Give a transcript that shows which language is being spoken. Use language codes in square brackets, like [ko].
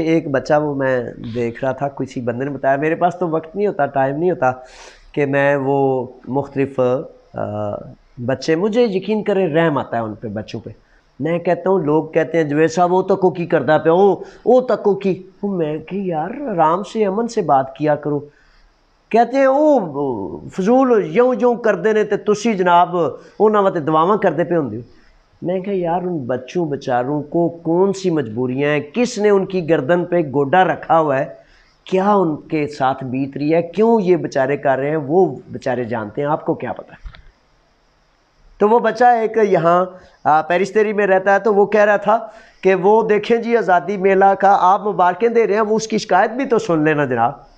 [ur] ایک بچہ وہ میں دیکھ رہا تھا، کسی بندے نے بتایا، میرے پاس تو وقت نہیں ہوتا، ٹائم نہیں ہوتا کہ میں وہ مختلف بچے، مجھے یقین کرے رحم آتا ہے ان پہ، بچوں پہ. میں کہتا ہوں، لوگ کہتے ہیں جوید صاحب وہ تکو کی کردہ پہ او تکو کی. میں کہ یار آرام سے امن سے بات کیا کرو. [pa] کہتے ہیں او فضول یوں کردے نے تے تسی جناب انہاں واسطے دعاواں کردے پہ ہوندے ہو. [ur] میں کہا یار ان بچوں بچاروں کو کون سی مجبوریاں ہیں، کس نے ان کی گردن پہ گوڈا رکھا ہوا ہے، کیا ان کے ساتھ بیت رہی ہے، کیوں یہ بیچارے کر رہے ہیں، وہ بیچارے جانتے ہیں، آپ کو کیا پتہ ہے. تو وہ بچہ ایک یہاں پیرستری میں رہتا ہے، تو وہ کہہ رہا تھا کہ وہ دیکھیں جی آزادی میلہ کا آپ مبارکیں دے رہے ہیں، وہ اس کی شکایت بھی تو سن لینا جناب.